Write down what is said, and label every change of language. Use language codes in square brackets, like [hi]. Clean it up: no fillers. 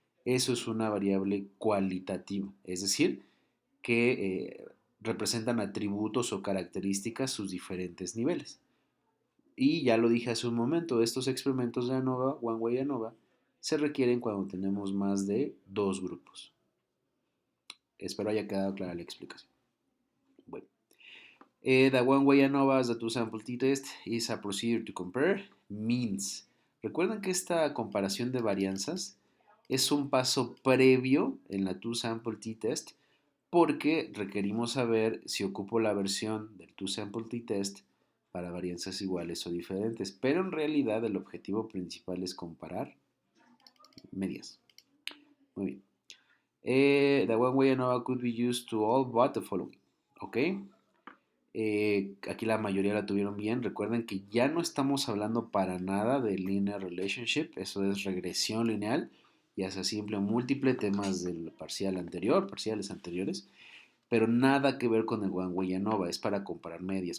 [es] Eso es una variable cualitativa, es decir, que representan atributos o características sus diferentes niveles. Y ya lo dije hace un momento, estos experimentos de ANOVA, One Way ANOVA, se requieren cuando tenemos más de dos grupos. Espero haya quedado clara la explicación. [en] Bueno, the one way ANOVA as the two sample t-test is a procedure to compare means. [es] Recuerden que esta comparación de varianzas es un paso previo en la two sample t-test porque requerimos saber si ocupo la versión del two sample t-test para varianzas iguales o diferentes, pero en realidad el objetivo principal es comparar medias. Muy bien. [en] The one way ANOVA could be used to all but the following. [es] ¿Ok? Aquí la mayoría la tuvieron bien. Recuerden que ya no estamos hablando para nada de linear relationship, eso es regresión lineal, ya sea simple o múltiple, temas del parcial anterior, parciales anteriores, pero nada que ver con el One Way ANOVA, es para comparar medias.